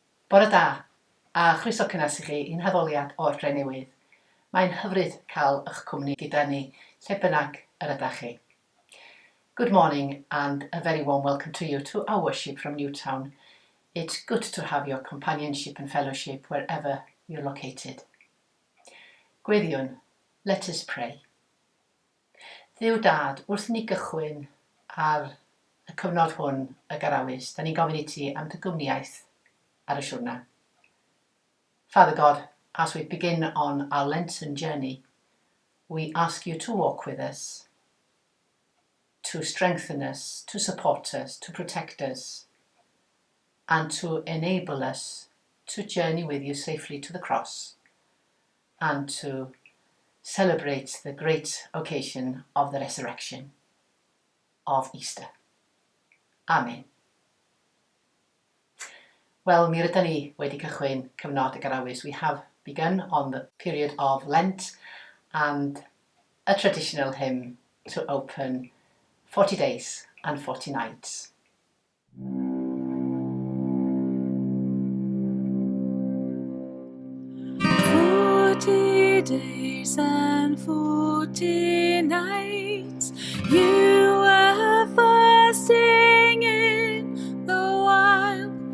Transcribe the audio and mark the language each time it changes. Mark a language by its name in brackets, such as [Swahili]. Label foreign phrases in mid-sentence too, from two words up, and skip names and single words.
[Welsh] Bore da, a chroeso cynnes i chi i'n heddoliad o'r Dre Newydd. Mae'n hyfryd cael eich cwmni gyda ni, lle bynnag yr ydych chi. [English] Good morning and a very warm welcome to you to our worship from Newtown. It's good to have your companionship and fellowship wherever you're located. Gweddiwn, let us pray. [Welsh] Dduw Dad, wrth ni gychwyn ar y cyfnod hwn y garawys, da ni'n gofyn i ti am dy gwmniaeth ar y siwrna. [English] Father God, as we begin on our Lenten journey, we ask you to walk with us, to strengthen us, to support us, to protect us, and to enable us to journey with you safely to the cross and to celebrate the great occasion of the resurrection of Easter. Amen. [Welsh] Wel, mi rydyn ni wedi cychwyn cyfnod y garawys. [English] We have begun on the period of Lent and a traditional hymn to open 40 days and 40 nights. 40 days and 40 nights, you were fasting in the wild.